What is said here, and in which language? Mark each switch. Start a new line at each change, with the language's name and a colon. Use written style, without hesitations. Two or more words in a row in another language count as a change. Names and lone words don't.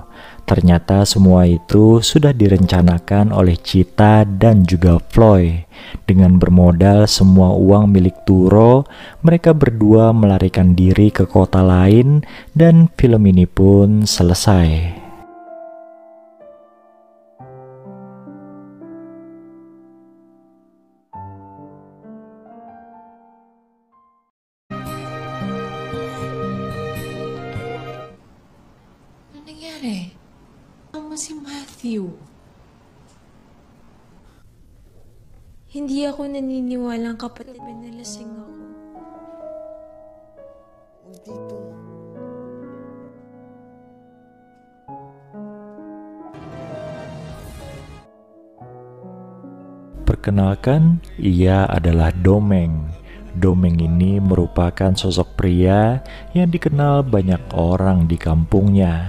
Indonesian: Ternyata semua itu sudah direncanakan oleh Cita dan juga Floyd. Dengan bermodal semua uang milik Turo, mereka berdua melarikan diri ke kota lain dan film ini pun selesai.
Filipino: Nangyari? Sama si Matthew. Hindi ako naniniwalang kapatid ba nalasing ako.
Indonesian: Perkenalkan, ia adalah Domeng. Domeng ini merupakan sosok pria yang dikenal banyak orang di kampungnya.